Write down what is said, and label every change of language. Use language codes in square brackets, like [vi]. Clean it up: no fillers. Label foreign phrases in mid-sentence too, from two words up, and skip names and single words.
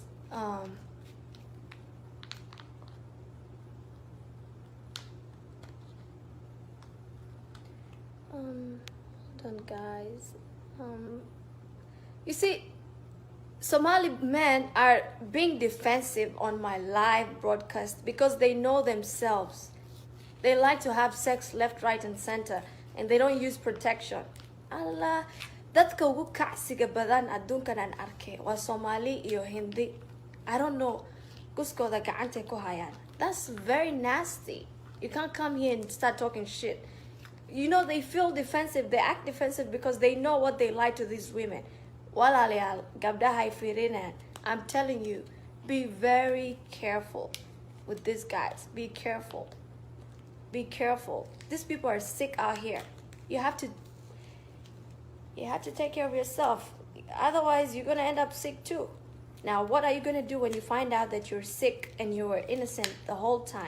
[en] Hold on, guys. You see, Somali men are being defensive on my live broadcast because they know themselves. They like to have sex left, right, and center, and they don't use protection. [so] Allah, dadka ugu kacsiga badan adduunkan aan arkay waa Somali iyo Hindi. [en] I don't know. [so] Guskooda gacantay ku hayaan. [en] That's very nasty. You can't come here and start talking shit. You know, they feel defensive. They act defensive because they know what they lie to these women. [so] Walalayal, gabdahay firinaan. [en] I'm telling you, be very careful with these guys. Be careful. Be careful. These people are sick out here. You have to take care of yourself. Otherwise, you're gonna end up sick too. Now, what are you gonna do when you find out that you're sick and you were innocent the whole time?